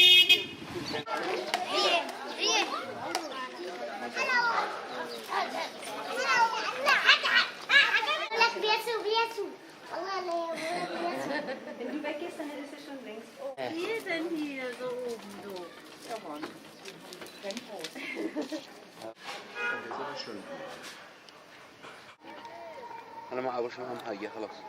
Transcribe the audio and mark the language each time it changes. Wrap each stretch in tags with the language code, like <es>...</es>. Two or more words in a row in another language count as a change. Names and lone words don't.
<de>Wenn du weggehst, dann hättest du schon längst. Wir sind hier so oben,</de> <en>so. Come on.</en> <de>Renn raus.</de> <ar>أنا ما أبغى شو هم حاجة خلاص.</ar>